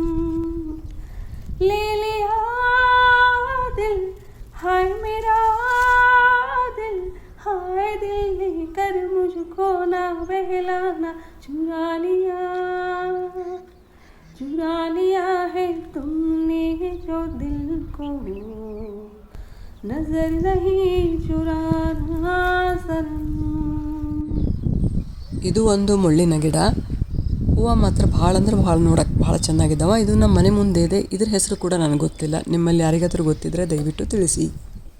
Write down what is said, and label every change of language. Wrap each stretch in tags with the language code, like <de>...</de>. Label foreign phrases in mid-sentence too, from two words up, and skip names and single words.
<hi>ले लिया दिल, हाय मेरा दिल, हाय दिल लेकर मुझको ना बहलाना. चुरा लिया है तुमने जो दिल को, नजर नहीं चुराना सनम.</hi> <kn>ಇದು ಒಂದು ಮುಳ್ಳಿನ ಗಿಡ. ಹೂವು ಮಾತ್ರ ಭಾಳ ನೋಡೋಕ್ಕೆ ಭಾಳ ಚೆನ್ನಾಗಿದ್ದಾವೆ. ಇದು ನಮ್ಮ ಮನೆ ಮುಂದೆ ಇದೆ. ಇದ್ರ ಹೆಸರು ಕೂಡ ನನಗೆ ಗೊತ್ತಿಲ್ಲ. ನಿಮ್ಮಲ್ಲಿ ಯಾರಿಗಾದರೂ ಗೊತ್ತಿದ್ದರೆ ದಯವಿಟ್ಟು ತಿಳಿಸಿ.</kn>